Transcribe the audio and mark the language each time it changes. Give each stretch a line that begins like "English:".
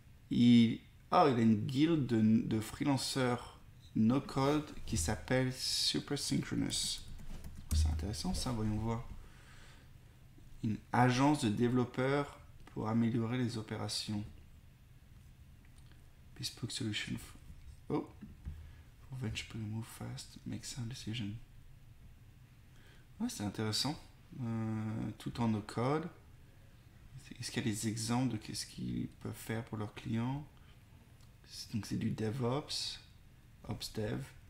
French: Il a une guilde de freelanceurs no-code qui s'appelle Super Synchronous. C'est intéressant ça, voyons voir. Une agence de développeurs pour améliorer les opérations.
English: Bespoke Solution. For venture to move fast, make sound decision.
French: Ouais, c'est intéressant. Tout en no-code. Est-ce qu'il y a des exemples de qu'est-ce qu'ils peuvent faire pour leurs clients? Donc c'est du DevOps, OpsDev.